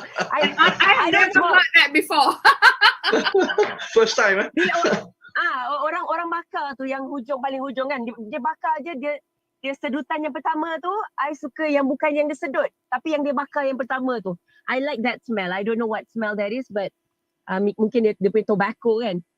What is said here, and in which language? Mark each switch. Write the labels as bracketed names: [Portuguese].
[English] I never heard that before. First time [Malay] orang bakar tu yang paling hujung kan, dia bakar je, dia sedutan yang pertama tu I suka yang bukan yang dia sedut tapi yang dia bakar yang pertama tu. [English] I like that smell. I don't know what smell that is, but [Malay] mungkin dia punya tobacco kan.